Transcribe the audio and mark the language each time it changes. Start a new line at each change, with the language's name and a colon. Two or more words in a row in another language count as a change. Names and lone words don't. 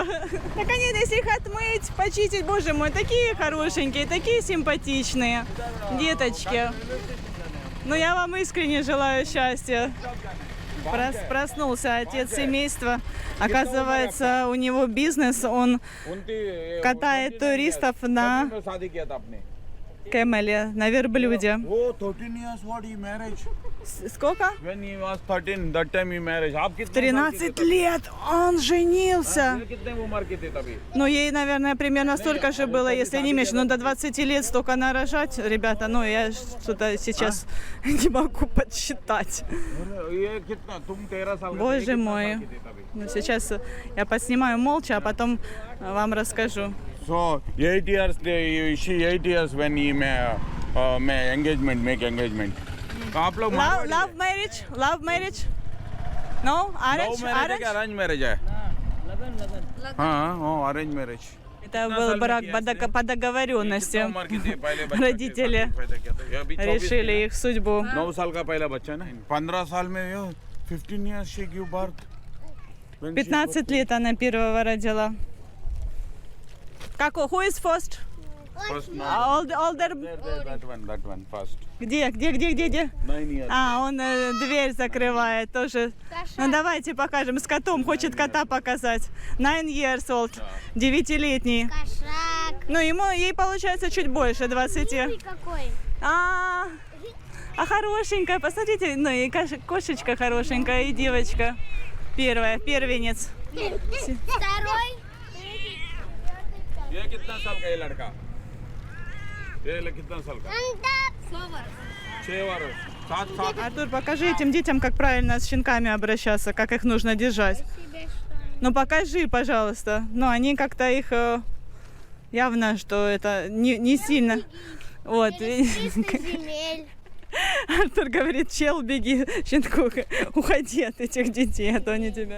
Russian: Так они, если их отмыть, почистить, боже мой, такие хорошенькие, такие симпатичные деточки. Ну, я вам искренне желаю счастья. Проснулся отец семейства. Оказывается, у него бизнес, он катает туристов на Кэмеле, на верблюде.
English: Oh, 13 years what he married?
Russian: Сколько?
English: When he was 13, that time he married.
Hindi: आप
Russian: В 13 лет он женился.
Hindi: कितने उम्र के थे तभी?
Russian: Ну, ей, наверное, примерно столько же было, если не меньше. Но до 20 лет столько нарожать, ребята, ну, я что-то сейчас не могу подсчитать.
Hindi: ये कितना? तुम 13 साल के थे,
Russian: Боже
Hindi: कितना
Russian: мой.
Hindi: साल के थे तभी?
Russian: Ну, сейчас я подснимаю молча, а потом вам расскажу.
English: So 8 years, she 8 years when he make engagement.
Hindi: तो आप लोग
English: Love marriage? No? Arrange? arrange marriage
Hindi: है? हाँ,
English: arrange marriage.
Russian: Это был брак по договоренности.
Hindi: उम्र की थी पहले बच्चा
Russian: Родители решили их судьбу.
Hindi: 9 साल का पहला बच्चा ना 15 साल में
English: 15 years she give birth.
Russian: 15 лет она первого родила. Как,
English: who is first? First no. Older? That one first.
Russian: Где?
English: 9 years.
Russian: А, он дверь закрывает тоже. Ну, давайте покажем. С котом, хочет кота показать.
English: 9 years old,
Russian: 9-летний. Кошак. Ну, ей получается чуть больше 20. Ой, какой. А хорошенькая, посмотрите, ну и кошечка хорошенькая, и девочка. Первенец. Второй.
Hindi: ये कितना साल का ये लड़का? ये कितना साल का? 6 वर्ष. 7
Russian: Артур, покажи этим детям, как правильно с щенками обращаться, как их нужно держать. Ну покажи, пожалуйста. Ну они как-то их явно, что это не сильно. Вот. Через 300 земель. Артур говорит, чел, беги, щенку, уходи от этих детей, а то они тебя...